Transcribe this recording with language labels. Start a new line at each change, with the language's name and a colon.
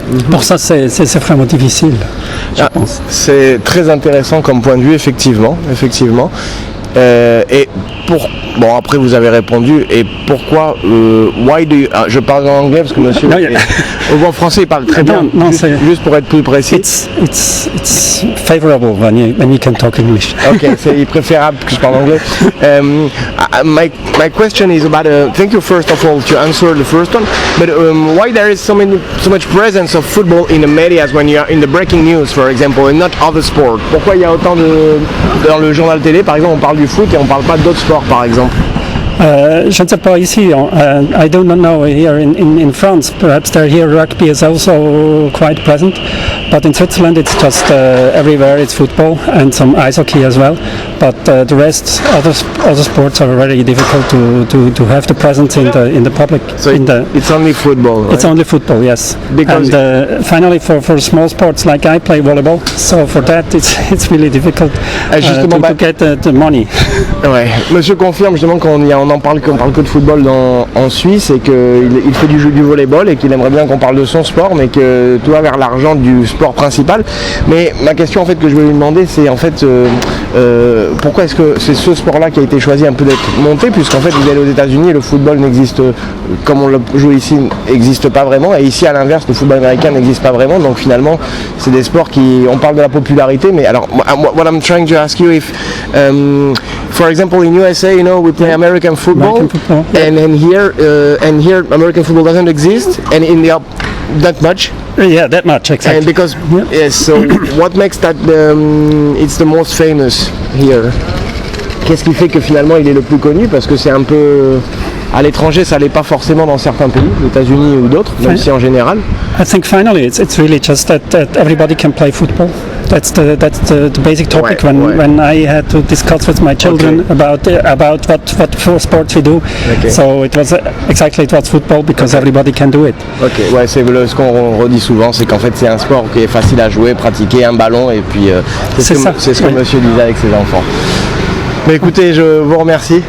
French: Pour ça, c'est vraiment difficile, je pense. C'est très intéressant comme point de vue, effectivement. Et après vous avez répondu. Et pourquoi je parle en anglais parce que monsieur en français il parle très bien. Juste pour être plus précis.
English: It's favorable when you can talk English.
French: Ok, c'est préférable que je parle anglais.
English: My question is about thank you first of all to answer the first one, but why there is so much presence of football in the media when you are in the breaking news, for example, and not other sport?
French: Pourquoi il y a autant dans le journal télé par exemple on parle du foot et on parle pas d'autres sports par exemple? Je ne sais pas ici.
English: I do not know here in France. Perhaps here rugby is also quite present, but in Switzerland it's just everywhere it's football and some ice hockey as well. But the rest, other sports are very difficult to have the presence in the public. So it's only football. Right? It's only football, yes. And finally, for small sports like I play volleyball, so for that it's really difficult to get the money.
French: Ouais. Monsieur confirme justement qu'on parle que de football en Suisse et qu'il fait du volleyball et qu'il aimerait bien qu'on parle de son sport, mais que tout va vers l'argent du sport sport principal. Mais ma question en fait que je voulais lui demander, c'est en fait pourquoi est-ce que c'est ce sport-là qui a été choisi un peu d'être monté, puisqu'en fait vous allez aux États-Unis et le football n'existe, comme on le joue ici, n'existe pas vraiment, et ici à l'inverse le football américain n'existe pas vraiment. Donc finalement c'est des sports qui, on parle de la popularité, mais alors
English: what I'm trying to ask you if for example in USA, you know, we play American football, and here American football doesn't exist, and in the that much. Yeah, that much, exactly. And because yes, so what makes that it's the most famous here?
French: Qu'est-ce qui fait que finalement il est le plus connu? Parce que c'est un peu à l'étranger, ça l'est pas forcément dans certains pays, les États-Unis ou d'autres, même si en général.
English: I think finally it's really just that everybody can play football. That's the basic topic when I had to discuss with my children about what sports we do. So it was exactly it was football because everybody can do it.
French: Ok, ouais, c'est ce qu'on redit souvent, c'est qu'en fait c'est un sport qui est facile à jouer, pratiquer, un ballon, et puis c'est ce que monsieur disait avec ses enfants. Mais écoutez, je vous remercie.